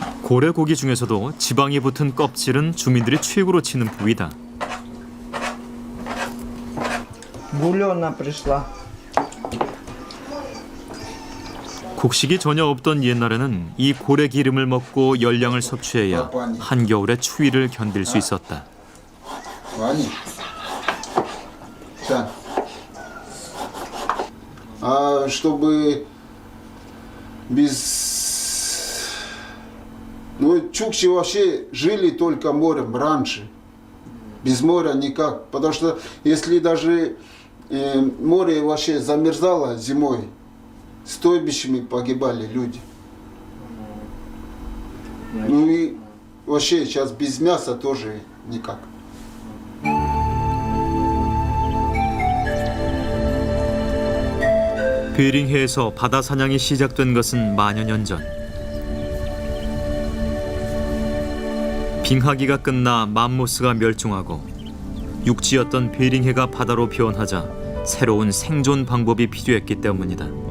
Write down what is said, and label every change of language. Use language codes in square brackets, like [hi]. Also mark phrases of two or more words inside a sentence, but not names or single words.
[ko] 고래 고기 중에서도 지방이 붙은 껍질은 주민들이 최고로 치는 부위다. [ru] Бульона пришла. [ko] 곡식이 전혀 없던 옛날에는 이 고래 기름을 먹고 열량을 섭취해야 한겨울의 추위를 견딜 수 있었다. [ru] Ваня. Да. А чтобы без... Ну, чукчи вообще жили только морем раньше. Без моря никак. Потому что если даже море вообще замерзало зимой, стойбищами погибали люди. Ну и вообще сейчас без мяса тоже никак. [ko] 베링해에서 바다 사냥이 시작된 것은 만여 년 전. 빙하기가 끝나 맘모스가 멸종하고 육지였던 베링해가 바다로 변하자 새로운 생존 방법이 필요했기 때문이다.